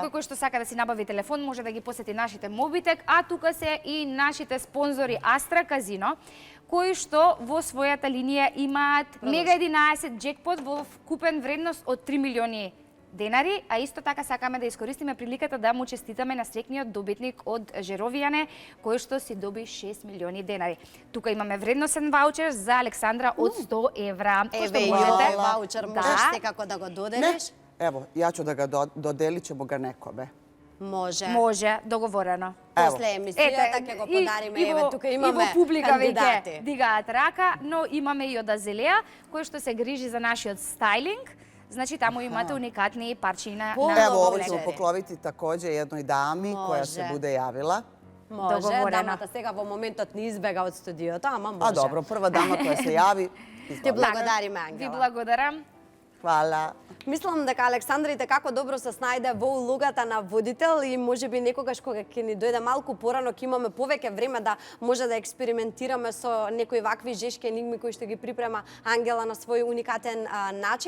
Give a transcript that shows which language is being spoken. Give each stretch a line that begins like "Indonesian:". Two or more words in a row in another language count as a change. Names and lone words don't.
Macedonian: секој кој што сака да си набави телефон може да ги посети нашите Mobitech, а тука се и нашите спонзори Astra Casino, кои што во својата линија имаат Мега 11 джекпот во вкупен вредност од 3 милиони денари, а исто така сакаме да искористиме приликата да му честитаме на среќниот добитник од Жеровијане, кој што си доби 6 милиони денари. Тука имаме вредносен ваучер за Александра од 100 евра. Еве и
Serbian: Hvala.
Macedonian: овој ваучер можеш Да. секако да го
Serbian: Ne,
Macedonian: доделиш.
Serbian: evo, ja ću da ga dodelit ćemo ga nekome.
Macedonian: Може. Може, договорено.
Serbian: Evo.
Macedonian: После емисијата ќе го подариме. и Еве, во- тука и имаме во публика кандидати. веќе дигаат рака, но имаме и од Азелеја, кој што се грижи за нашиот стайлинг. Значи, таму имате уникатни парчиња на
Serbian: Pola Evo, ovo voucheri. ćemo pokloviti takođe jednoj dami koja se Može. bude javila.
Macedonian: Може, Договорено. дамата сега во моментот не избега од студиото, ама може.
Serbian: A dobro, prva dama koja se javi.
Macedonian: Ти
Serbian: izvoli.
Macedonian: благодариме, Ви Ангела. благодарам.
Serbian: Hvala.
Macedonian: Мислам дека Александрите како добро се снајде во улогата на водител и можеби некогаш кога ќе ни дојде малку порано ќе имаме повеќе време да може да експериментираме со некои вакви жешки енигми кои што ги припрема Ангела на свој уникатен начин.